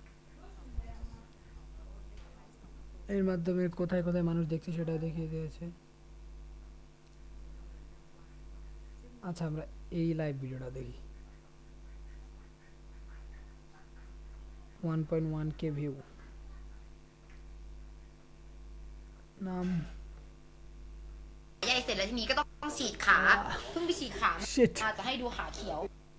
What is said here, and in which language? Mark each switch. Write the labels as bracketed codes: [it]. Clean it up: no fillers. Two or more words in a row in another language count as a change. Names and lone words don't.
[bn] এর মাধ্যমে কোথায় কোথায় মানুষ দেখছে সেটাও দেখিয়ে দিয়েছে আচ্ছা আমরা এই লাইভ ভিডিওটা দেখি 1.1k ভিউ নাম [th] ใหญ่เสร็จแล้วทีนี้ก็ต้องฉีดขา เพิ่งไปฉีดขา Shit มาจะให้ดูขาเขียว